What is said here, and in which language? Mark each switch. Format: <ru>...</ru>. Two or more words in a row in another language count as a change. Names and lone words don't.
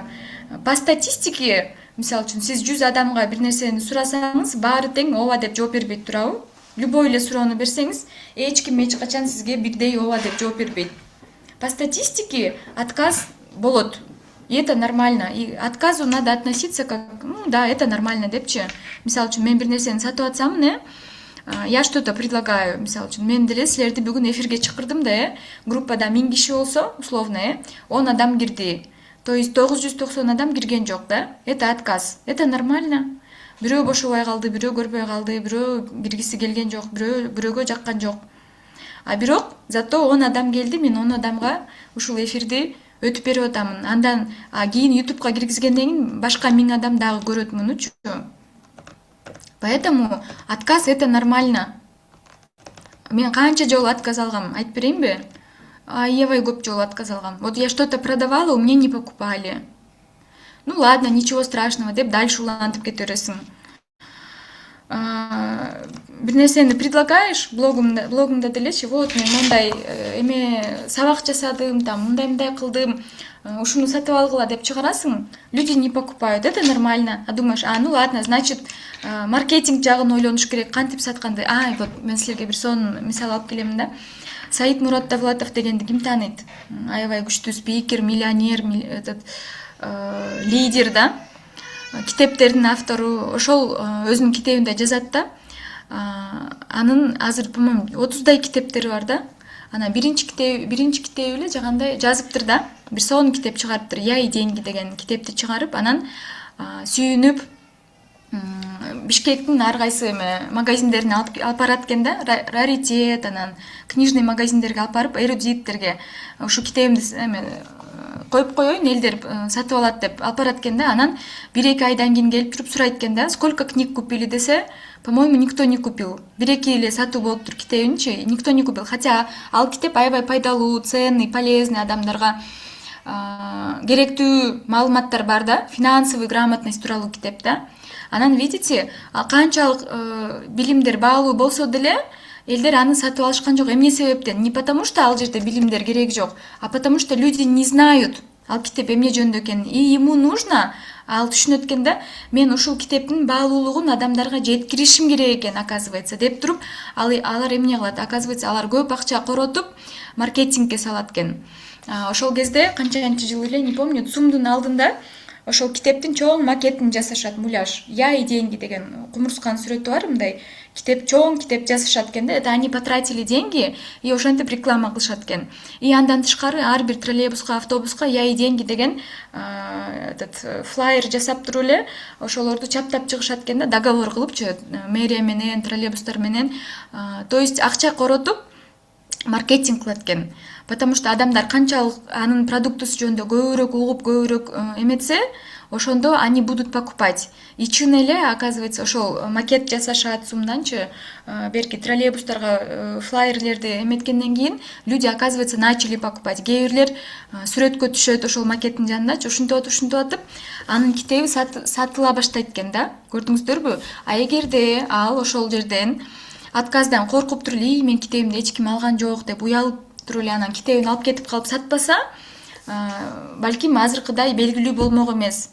<ru>По статистике,</ru> <ky>мисалы үчүн, сиз 100 адамга бир нерсени сурасаңыз, баары тең ооба деп жооп бербейт турабы? Любой эле суроону берсеңиз, эч ким эч качан сизге бирдей ооба деп жооп бербейт.</ky> <ru>По статистике отказ болот. И это нормально. И отказу надо относиться как, ну да, это нормально депчи.</ru> <ky>Мисалы үчүн, мен бир нерсени сатып атсам,</ky> <ru>я что-то предлагаю,</ru> <ky>мисалы үчүн, мен деле силерди бүгүн эфирге чакырдым да, группада 1000 киши болсо, условно, 10 адам кирди.</ky> <ru>То есть</ru> <ky>990 адам кирген жок, да?</ky> <ru>Это отказ. Это нормально.</ru> <ky>Бирөө бошобой калды, бирөө көрбөй калды, бирөө киргиси келген жок, бирөөгө жаккан жок. А бирок зато 10 адам келди, мен 10 адамга ушул эфирди өтүп берип атамын. Андан кийин YouTubeга киргизгенден кийин башка 1000 адам дагы көрөт мунучу.</ky> <ru>Поэтому отказ это нормально.</ru> <ky>Мен канча жолу отказ алгам, айтып берейинби? Аябай көп жолу отказ алгам.</ky> <ru>Вот я что-то продавала, у меня не покупали. Ну ладно, ничего страшного деп дальше</ru> <ky>улантып кете бересиң. Бир нерсени предлагаешь блогумда делечи, вот мен мондай эме сабак жасадым, там мындай кылдым, ушуну сатып алгыла деп чыгарасың,</ky> <ru>люди не покупают, это нормально. А думаешь, ну ладно, значит,</ru> <ky>маркетинг жагын ойлонуш керек, кантип сатканды. Вот мен силерге бир сонун мисал алып келемин да. Саид Мурат Давлатов дегенди ким тааныйт? Аябай күчтүү спикер, миллионер,</ky> <ru>этот лидер,</ru> <ky>да? Китептердин автору, ошол өзүнүн китебинде жазат да. Анын азыр, по-моему, 30дай китептери бар да. Ана биринчи китеби эле жагандай жазыптыр да. Бир сонун китеп чыгарыптыр. Я и деньги деген китепти чыгарып, анан сүйүнүп Бишкектин ар кайсы магазиндерине алып барат экен да, раритет, анан книжный магазиндерге алып барып, эрудиттерге ушу китебимди коюп коеюн, элдер сатып алат деп алып барат экен да. Анан 1-2 айдан кийин келип туруп сурайт экен да,</ky> <ru>сколько книг купили десе, по-моему, никто не купил.</ru> <ky>1-2 эле сатуу болуптур китебинчи,</ky> <ru>никто не купил.</ru> <ky>Хотя ал китеп аябай пайдалуу,</ky> <ru>ценный, полезный,</ru> <ky>адамдарга керектүү маалыматтар бар да,</ky> <ru>финансовый грамотность</ru> <ky>тууралуу китеп да. Анан видите, канчалык билимдер баалуу болсо деле элдер аны сатып алышкан жок. Эмне себептен?</ky> <ru>Не потому что</ru> <ky>ал жерде билимдер керек жок,</ky> <ru>а потому что люди не знают</ru> <ky>ал китеп эмне жөнүндө экенин.</ky> <ru>И ему нужно,</ru> <ky>ал түшүнөт экен да, мен ушул китептин баалуулугун адамдарга жеткиришим керек экен, оказывается, деп туруп, алар эмне кылат? Оказывается, алар көп акча коротуп маркетингге салат экен. Ошол кезде канча жыл эле,</ky> <ru>не помню,</ru> <ky>ЦУМдун алдында ошол китептин чоң макетин жасашат, муляж. Я и деньги деген кумурсканын сүрөтү бар, мындай китеп, чоң китеп жасашат экен да.</ky> <ru>Это они потратили деньги и</ru> <ky>ошентип реклама кылышат экен. И андан тышкары ар бир троллейбуска, автобуска я и деньги деген</ky> <ru>этот флайер</ru> <ky>жасап туруп эле ошолорду чаптап чыгышат экен да, договор кылыпчы мэрия менен, троллейбустар менен.</ky> <ru>То есть</ru> <ky>акча коротуп маркетинг кылат экен.</ky> <ru>Потому что</ru> <ky>адамдар канчалык анын продуктусу жөнүндө көбүрөөк угуп, көбүрөөк эметсе, ошондо</ky> <ru>они будут покупать.</ru> <ky>И чын эле, оказывается, ошол макет жасашат сумданчы, берки троллейбустарга флайерлерди эметкенден кийин</ky> <ru>люди, оказывается, начали покупать.</ru> <ky>Кээ бирлер сүрөткө түшөт ошол макеттин жанындачы, ушинтип атып, анын китеби сатыла баштайт экен да. Көрдүңүздөрбү? А эгерде ал ошол жерден отказдан коркуп туруп эле, мен китебимди эч ким алган жок деп уялып туруп эле анан китебин алып кетип калып сатпаса, балким азыркыдай белгилүү болмок эмес.</ky>